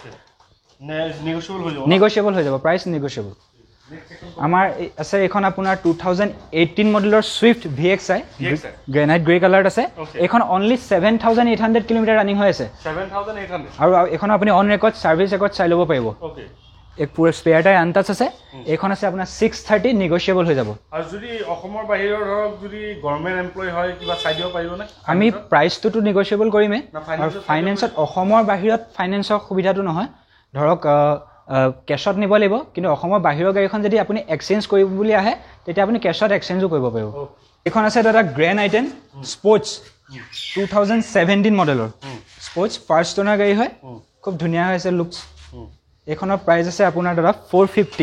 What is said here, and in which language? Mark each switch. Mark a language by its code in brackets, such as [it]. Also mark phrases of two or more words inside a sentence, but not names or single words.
[as] নেগোশিয়েবল হৈ যাব [en] price negotiable [as] আমাৰ আছে এখন আপোনাৰ 2018 মডেলৰ সুইফট VXI [en] granite grey colour [as] আছে এখন [en] only 7800 kilometre running [as] হৈ আছে 7800 আৰু এখন আপুনি [en] on record service record [as] চাই ল'ব পাৰিব এক পুরো [en] spare tyre untouch [as] আছে এখন আছে আপনার 630 নেগোশিয়েবল হয়ে যাব আর যদি অসমৰ বাহিৰৰ ধৰক যদি [en] government employee [as] হয় কিবা চাই দিব পাৰিব না আমি প্ৰাইসটো নেগোশিয়েবল কৰিমে আৰু ফাইনান্সত অসমৰ বাহিৰত ফাইনান্সৰ সুবিধাটো নহয় ধৰক কেশত নিব লাগিব কিন্তু অসমৰ বাহিৰৰ গাড়ীখন যদি আপুনি এক্সচেঞ্জ কৰিব বুলি আহে তেতিয়া আপুনি কেশত এক্সচেঞ্জও কৰিব পাৰিব এখন আছে দাদা গ্ৰেণ্ড আইটেন স্পোৰ্টছ 2017 মডেলৰ স্পোৰ্টছ [en] first owner [as] গাড়ী হয় খুব ধুনীয়া হৈছে লুকছ এখনৰ প্ৰাইস আছে আপোনাৰ দাদা 450